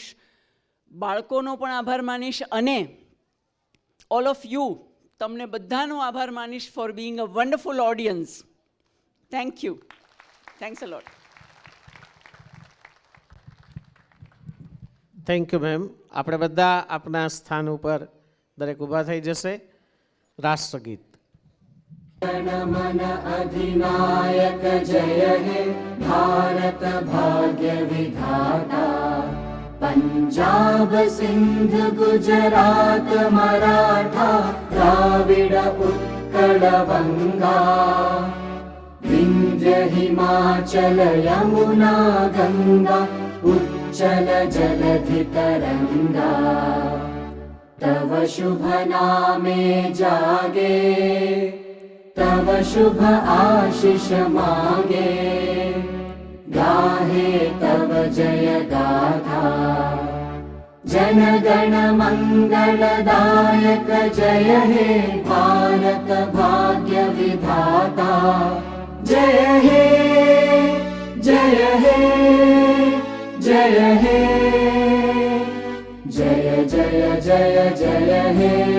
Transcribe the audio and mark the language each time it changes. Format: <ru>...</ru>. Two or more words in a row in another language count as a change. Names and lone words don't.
<gu>બાળકોનો પણ આભાર માનીશ અને</gu> <en>all of you,</en> <gu>તમને બધાનો આભાર માનીશ</gu> <en>for being a wonderful audience. Thank you. Thanks a lot. Thank you ma'am.</en> <gu>આપણે બધા આપના સ્થાન ઉપર દરેક ઊભા થઈ જશે. રાષ્ટ્રગીત.</gu> <bn>জনমন অধিনায়ক জয় হে ভারত ভাগ্য বিধাতা, পাঞ্জাব সিন্ধ গুজরাট মারাঠা দ্রাবিড় উৎকল বঙ্গ, বিন্ধ্য হিমাচল যমুনা গঙ্গা উচ্ছল জলধি তরঙ্গ, তব শুভ নামে জাগে তব শুভ আশিস মাগে, গাহে তব জয় গাথা, জন গণ মঙ্গলদায়ক জয় হে ভারত ভাগ্য বিধাতা, জয় হে জয় হে জয় হে জয় জয় জয় জয় হে।</bn>